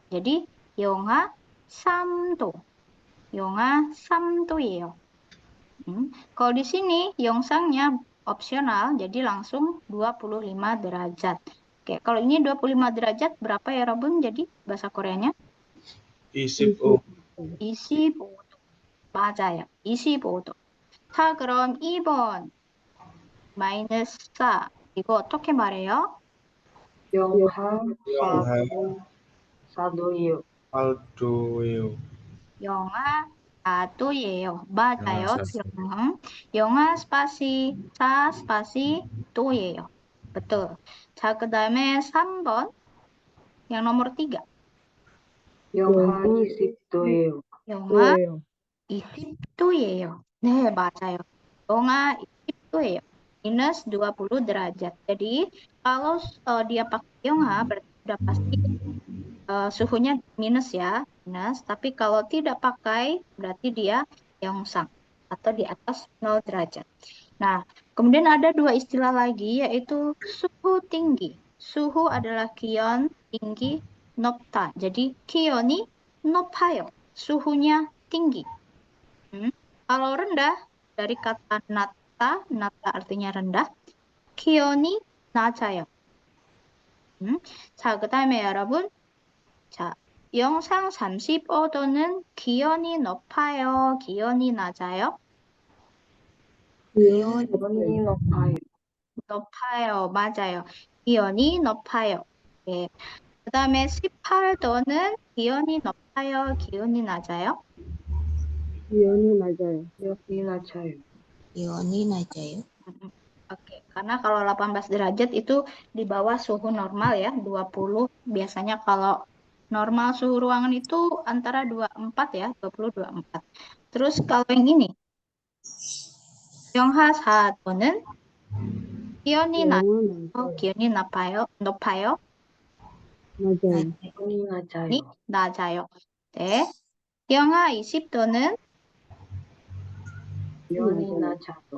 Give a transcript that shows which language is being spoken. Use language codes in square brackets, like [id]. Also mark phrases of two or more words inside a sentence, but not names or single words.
[ko] Jadi, 영하 삼도. 영하 삼도예요. [id] Kalau di sini, Yongsangnya opsional, jadi langsung 25 derajat. Oke, kalau ini 25 derajat, berapa ya, Robun? Jadi, bahasa Koreanya? [ko] Isip. 25도. 맞아요. 25도. 자, 그럼 2번. 마이너스 4. 이거 어떻게 말해요? 영하 Yongha. 4도, 4도요. Aldoyo. 영하 4도예요. 맞아요. 영하 4도. 영하 스파시 4 스파시 도예요. betul. 자, 그다음에 3번. [id] yang nomor 3. [ko] 영하 20도예요. 영하 20도예요. 네, 맞아요. 영하 20도예요. [id] minus 20 derajat. Jadi, kalau dia pakai 영하 berarti sudah pasti suhunya minus ya, minus. Tapi kalau tidak pakai berarti dia 영상 atau di atas 0 derajat. Nah, kemudian ada dua istilah lagi yaitu suhu tinggi. Suhu adalah kion, tinggi, 높다. Jadi [ko] 기온이 높아요. [id] Suhunya tinggi. Kalau rendah dari kata nata, nata artinya rendah. [ko] 기온이 낮아요. 자, 그다음에 여러분, 자, 영상 35도는 기온이 높아요, 기온이 낮아요? 기온이 높아요. 높아요, 맞아요. 기온이 높아요. 네. 그다음에 18도는 기온이 높아요, 기온이 낮아요? 기온이 낮아요. 기온이 낮아요. 기온이 낮아요. [id] Oke, karena kalau 18 derajat itu di bawah suhu normal ya, 20. Biasanya kalau normal suhu ruangan itu antara 24 ya, 20-24. Terus kalau yang ini, [ko] 영하 4도는 기온이 기온이 높아요? 낮아요. 기온이 기온이 낮아요. 네. 영하 20도는 기온이 낮아요.